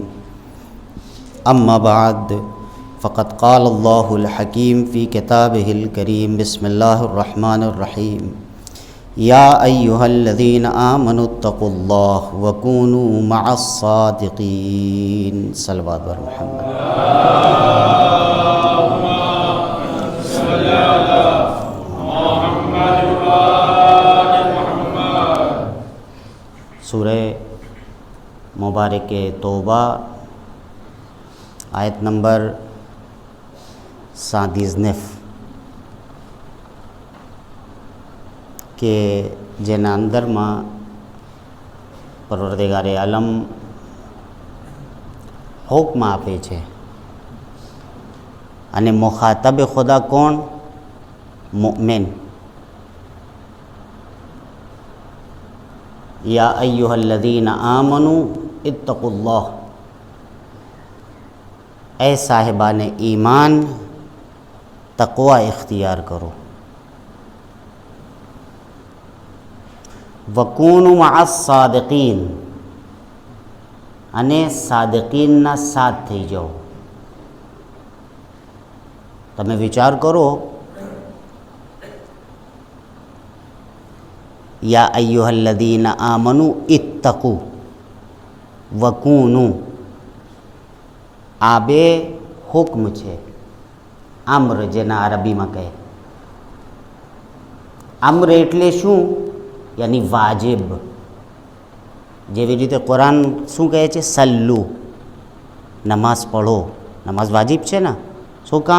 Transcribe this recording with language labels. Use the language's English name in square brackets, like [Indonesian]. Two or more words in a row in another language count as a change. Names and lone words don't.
[Arabic] أما بعد فقد قال الله الحكيم في كتابه الكريم. بسم الله الرحمن الرحيم. يا أيها الذين آمنوا اتقوا الله وكونوا مع الصادقين. [Urdu] صلوات بر محمد. سورہ مبارک توبہ آیت نمبر [Gujarati] 79 کہ જેના અંદરમાં પરવરદિગારે આલમ હુક્મ આપે છે અને મુખાતબ ખુદા કોણ? મુእમિન. [Arabic] یا ایہا الذین آمنوا اتقوا اللہ. [Urdu] اے صاحبان ایمان تقوی اختیار کرو. [Arabic] وکونوا مع الصادقین [Gujarati] અને સાદિકીનના સાથ થઈ જાઓ. તમે વિચાર કરો, [Arabic] یا ایہا الذین آمنوا اتقوا وکونوا [Gujarati] આ બે હુક્મ છે. અમ્ર જેના અરબીમાં કહે. અમ્ર એટલે શું? યાની વાજિબ. જેવી રીતે કુરાન શું કહે છે? સલ્લુ, નમાઝ પઢો. નમાઝ વાજિબ છે ને? શું કામ?